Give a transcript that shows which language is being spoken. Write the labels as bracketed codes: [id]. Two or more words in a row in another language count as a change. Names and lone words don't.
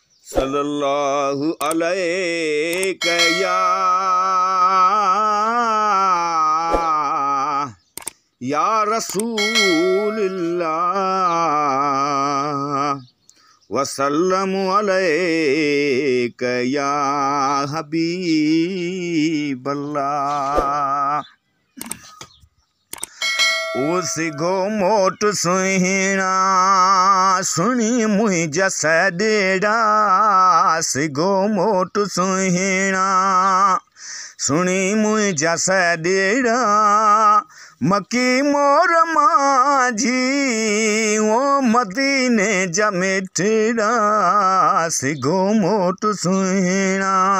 [ar] صلی اللہ علیک یا، یا رسول اللہ، وسلم علیک یا حبیب اللہ۔ [sd] او سگھو موٽ سهڻا، سڻي منهنجا سڏيڙا، سگهو موٽ سهڻا، سڻي منهنجا سڏيڙا، مڪي موڙ مانجي، او مديني جا مٺڙا، سگهو موٽ سهڻا۔